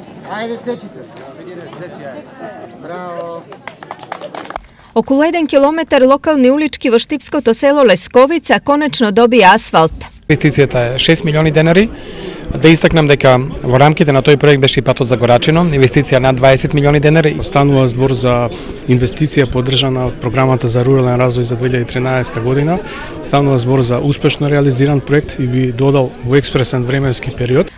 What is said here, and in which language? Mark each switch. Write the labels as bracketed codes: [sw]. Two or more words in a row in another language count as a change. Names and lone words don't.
[mk] Ајде, сечите. Браво. Околу 1 километар локални улички во Штипското село Лесковица конечно доби асфалт. Инвестицијата е 6 милиони денари. Да истакнам дека во рамките на тој проект беше и патот за Горачино, инвестиција над 20 милиони денари. Станува збор за инвестиција поддржана од програмата за рурален развој за 2013 година. Станува збор за успешно реализиран проект и би додал во експресен временски период.